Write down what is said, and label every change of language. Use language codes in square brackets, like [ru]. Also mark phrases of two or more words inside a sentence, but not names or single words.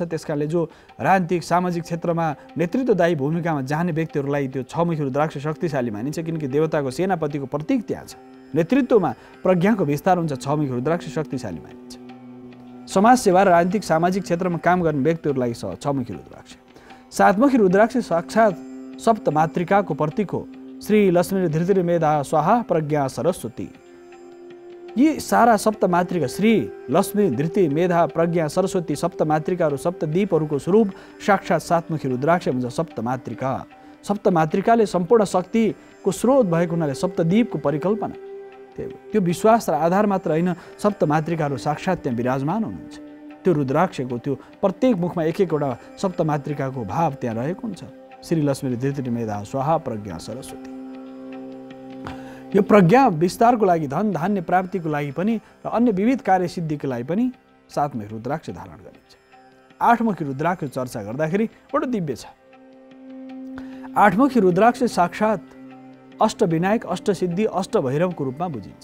[ne] त्यसकारणले जो राजनीतिक सामाजिक क्षेत्रमा नेतृत्वदायी भूमिकामा जाने व्यक्तिहरूलाई त्यो 6 मुखी रुद्राक्ष शक्तिशाली मानिन्छ, किनकि देवताको सेनापतिको प्रतीक त्यहाँ छ। नेतृत्वमा प्रज्ञाको विस्तार हुन्छ, 6 मुखी रुद्राक्ष शक्तिशाली मानिन्छ। समाज सेवा र राजनीतिक सामाजिक क्षेत्रमा काम गर्ने व्यक्तिहरूलाई 6 मुखी रुद्राक्ष। 7 मुखी रुद्राक्ष साक्षात सप्त मातृकाको प्रतीक हो। [sa] श्री लक्ष्मी धृति मेधा स्वाहा प्रज्ञा सरस्वती। [ne] यी सारा सप्त मातृका श्री लक्ष्मी धृति मेधा प्रज्ञा सरस्वती सप्त मातृकाहरू, सप्त दीपहरूको स्वरूप साक्षात 7 मुखी रुद्राक्ष हुन्छ। सप्त मातृका, सप्त मातृकाले सम्पूर्ण शक्तिको स्रोत भएको हुनाले सप्तदीपको परिकल्पना, त्यो विश्वास र आधार मात्र होइन, सप्त मातृकाहरू साक्षात त्यहाँ विराजमान हुनुहुन्छ। त्यो रुद्राक्षको त्यो प्रत्येक मुखमा एक एकवटा सप्त मातृकाको भाव त्यहाँ रहेको हुन्छ। [sa] श्री लक्ष्मी धृति मेधा स्वाहा प्रज्ञा सरस्वती। [ne] यो प्रज्ञा विस्तारको लागि, धन धान्य प्राप्तिको लागि पनि र अन्य विविध कार्यसिद्धिको लागि पनि 7 मुखी रुद्राक्ष धारण गरिन्छ। 8 मुखी रुद्राक्ष चर्चा गर्दाखेरि बडो दिव्य छ। 8 मुखी रुद्राक्ष साक्षात अष्टविनायक, अष्टसिद्धि, अष्टभैरवको रूपमा बुझिन्छ।